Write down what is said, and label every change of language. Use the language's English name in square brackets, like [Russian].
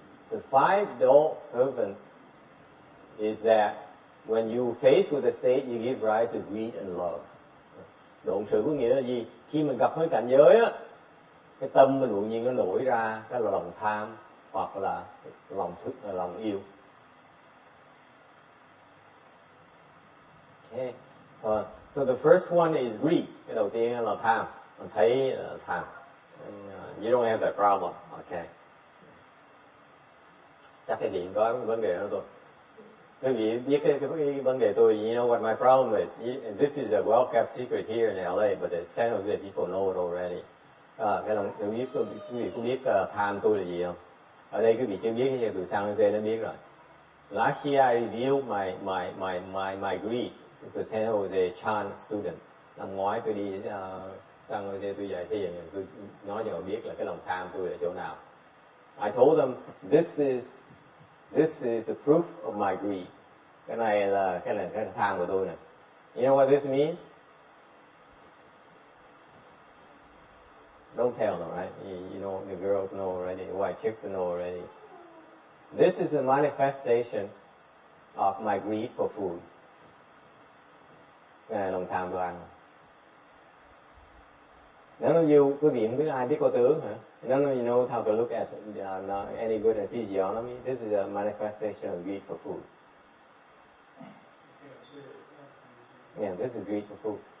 [English] The five dull servants is that when you face with a state, you give rise to greed and love. [Vietnamese] Độn sử có nghĩa là gì? Khi mình gặp với cảnh giới á, cái tâm mình tự nhiên nó nổi ra cái là lòng tham hoặc là lòng yêu. Okay. [English] So the first one is greed. [Vietnamese] Cái đầu tiên là tham. Mình thấy tham. [English] You don't have that problem. Okay. [Vietnamese] Chắc cái gì có vấn đề đó thôi. Quý vị biết cái vấn đề tôi, [English] you know what my problem is? This is a well-kept secret here in LA, but in San Jose people know it already. [Vietnamese] Cái lòng quý vị có biết tham tôi là gì không? Ở đây quý vị chưa biết, thì từ San Jose nó biết rồi. [English] Last year I revealed my greed to the San Jose Chan students. [Vietnamese] Năm ngoái tôi đi San Jose tôi dạy thiền, tôi nói cho họ biết là cái lòng tham tôi là chỗ nào. [English] I told them this is the proof of my greed. [Vietnamese] Cái này là cái tham của tôi này. [English] You know what this means? Don't tell them, right? You know, the girls know already, the white chicks know already. This is a manifestation of my greed for food. [Vietnamese] Cái này là lòng tham tôi ăn. [English] None of you, [Vietnamese] quý vị không biết ai biết cô tướng hả? [English] None of you knows how to look at any good at physiognomy. This is a manifestation of greed for food. Yeah, this is greed for food.